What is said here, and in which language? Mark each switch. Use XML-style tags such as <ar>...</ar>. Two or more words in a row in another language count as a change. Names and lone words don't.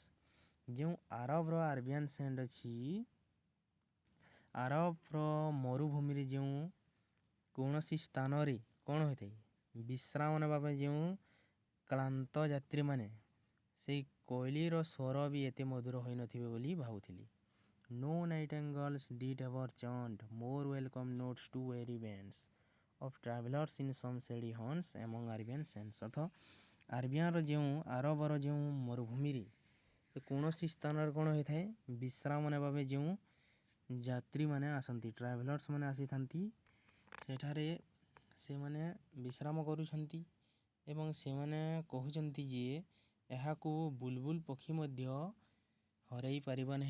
<or>ଯେଉଁ ଆରବର</or> <en>Arabian sand</en> <or>ଅଛି, ଆରବର ମରୁଭୂମିରେ ଯେଉଁ କୌଣସି ସ୍ଥାନରେ କ'ଣ ହୋଇଥାଏ, ବିଶ୍ରାମ ନେବା ପାଇଁ ଯେଉଁ କ୍ଳାନ୍ତ ଯାତ୍ରୀମାନେ ସେଇ କୋଇଲିର ସ୍ୱର ବି ଏତେ ମଧୁର ହୋଇନଥିବେ ବୋଲି ଭାବୁଥିଲି।</or> <en>No nightingales did ever chant more welcome notes to weary bands of travelers in some shady haunts among Arabian sands।</en> <or>ଅର୍ଥ ଆରବିଆନର ଯେଉଁ ଆରବର ଯେଉଁ ମରୁଭୂମିରେ କୌଣସି ସ୍ଥାନରେ କ'ଣ ହୋଇଥାଏ, ବିଶ୍ରାମ ନେବା ପାଇଁ ଯେଉଁ ଯାତ୍ରୀମାନେ ଆସନ୍ତି, ଟ୍ରାଭେଲର୍ସ ମାନେ ଆସିଥାନ୍ତି, ସେଠାରେ ସେମାନେ ବିଶ୍ରାମ କରୁଛନ୍ତି ଏବଂ ସେମାନେ କହୁଛନ୍ତି ଯେ ଏହାକୁ ବୁଲବୁଲ ପକ୍ଷୀ ମଧ୍ୟ ହରାଇ ପାରିବ ନାହିଁ।</or>